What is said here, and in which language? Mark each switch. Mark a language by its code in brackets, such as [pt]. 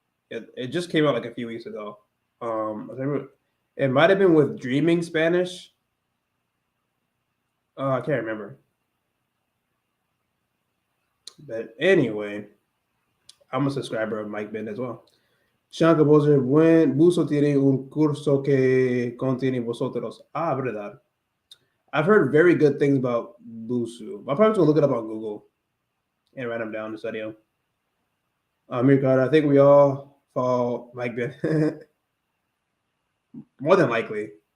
[en] It just came out like a few weeks ago. I remember it might have been with Dreaming Spanish. I can't remember. But anyway, I'm a subscriber of Mike Ben as well. [es] Sean Composer, buen Buso tiene un curso que contiene vosotros. Ah, verdad. [en] I've heard very good things about Busu. I'm probably gonna look it up on Google and write them down to study them. Amir Carter, I think we all fall Mike Ben. More than likely.